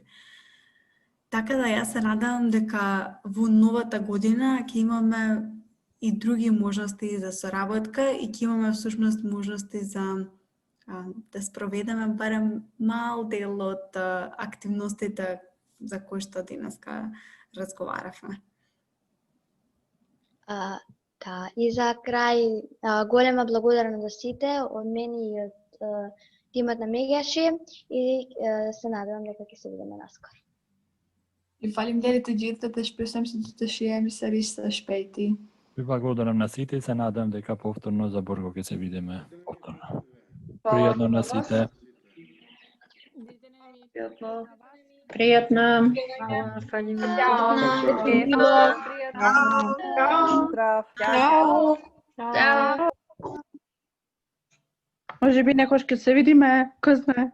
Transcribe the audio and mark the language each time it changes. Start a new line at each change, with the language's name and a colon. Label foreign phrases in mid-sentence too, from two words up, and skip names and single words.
Macedonian: Така да јас се надевам дека во новата година ќе имаме и други можности за соработка и ќе имаме всушност можности за да спроведеме барем мал дел од активностите за кои што денеска разговаравме. Да, и за крај голема благодарност за сите од мене и од тимот на Меѓаши и се надевам дека ќе се видиме наскоро.
Albanian: И faleminderit të gjithëve të shpresojmë se do të shihemi sërish së shpejti.
Macedonian: Ви благодарам на сите и се надам дека повторно за борго ќе се видиме повторно. Пријатно на сите. Пријатно. Може би некош ќе се видиме, кој знае.